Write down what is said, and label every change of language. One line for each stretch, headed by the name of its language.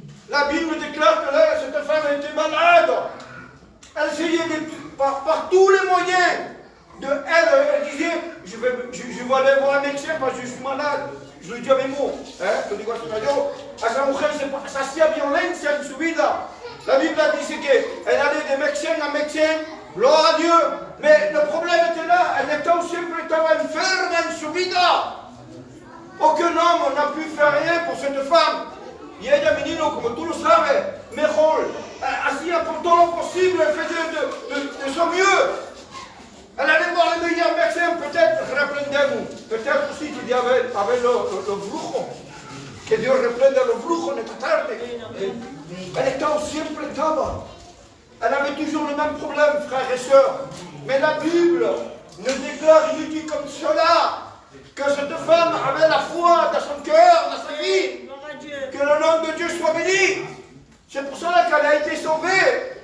French: La Bible déclare que là, cette femme était malade. Elle essayait par tous les moyens. Elle disait, je vais aller voir un médecin parce que je suis malade. Je le dis a mes mots.
Spanish: Lo digo a español. A esa mujer se hacía violencia en su vida.
French: La Bible dice qu'elle allait de médecin en médecin. Gloire à Dieu. Mais le problème était là.
Spanish: Elle siempre estaba enferma en su vida.
French: Aucun homme n'a pu faire rien pour cette femme.
Spanish: Y ella, menino, como tú lo sabes, mejor. Hacía por todo lo posible.
French: Elle faisait de son mieux. Elle allait voir le meilleur médecin, peut-être reprendemos. Peut-être aussi qu'il y avait le brujo.
Spanish: Que Dios reprenda los brujos en esta tarde. Elle siempre estaba.
French: Elle avait toujours le même problème, frères et sœurs. Mais la Bible ne déclare rien comme cela. Que cette femme avait la foi dans son cœur, dans sa vie. Que le nom de Dieu soit béni. C'est pour cela qu'elle a été sauvée.